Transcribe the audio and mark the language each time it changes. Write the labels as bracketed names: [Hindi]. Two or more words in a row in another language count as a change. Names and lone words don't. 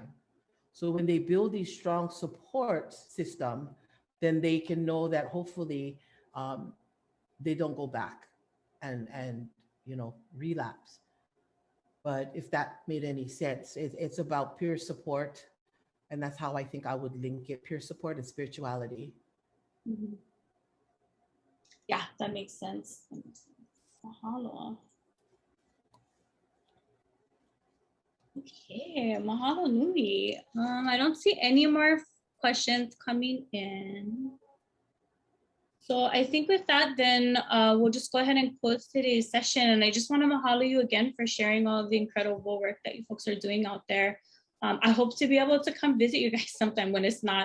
[English] So when they build these strong support system, then they can know that hopefully they don't go back and relapse. But if that made any sense, it's about peer support. And that's how I think I would link it, peer support and spirituality. Mm-hmm. Yeah, that makes sense. [Hawaiian] Mahalo. Okay, mahalo nui. [English] I don't see any more questions coming in. So I think with that, then we'll just go ahead and close today's session. And I just want to mahalo you again for sharing all of the incredible work that you folks are doing out there. I hope to be able to come visit you guys sometime when it's not.